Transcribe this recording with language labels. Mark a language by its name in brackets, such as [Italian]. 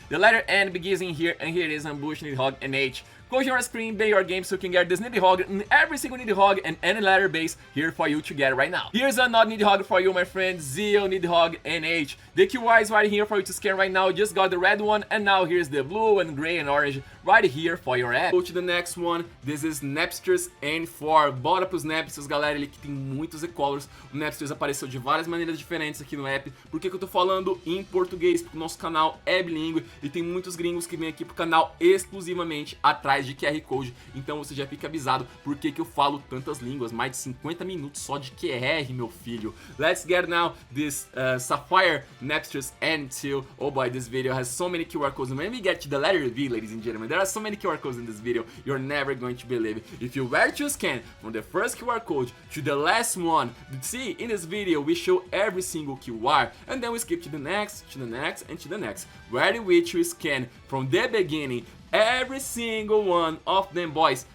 [English] The letter N begins in here, and here it is, Ambush Nidhogg NH. Close your screen, Bey your game, so you can get this Nidhogg and every single Nidhogg and any letter base here for you to get right now. Here's another Nidhogg for you, my friend, Zeo Nidhogg NH. The QR is right here for you to scan right now. Just got the red one, and now here's the blue and gray and orange right here for your app. Go to the next one. This is Napsters N4. [Portuguese] Bora pros Napsters, galera. Ele que tem muitos e-collars. O Napsters apareceu de várias maneiras diferentes aqui no app. Por que eu tô falando em português? Porque o nosso canal é bilíngue e tem muitos gringos que vêm aqui pro canal exclusivamente atrás de QR Code, então você já fica avisado por que eu falo tantas línguas, mais de 50 minutos só de QR, meu filho. [English] Let's get now this Sapphire, Nepstress, and Teal. Oh boy, this video has so many QR codes, and when we get to the letter V, ladies and gentlemen, there are so many QR codes in this video, you're never going to believe it. If you were to scan from the first QR code to the last one, see, in this video we show every single QR, and then we skip to the next, to the next, and to the next, where which we scan from the beginning every single one of them, boys.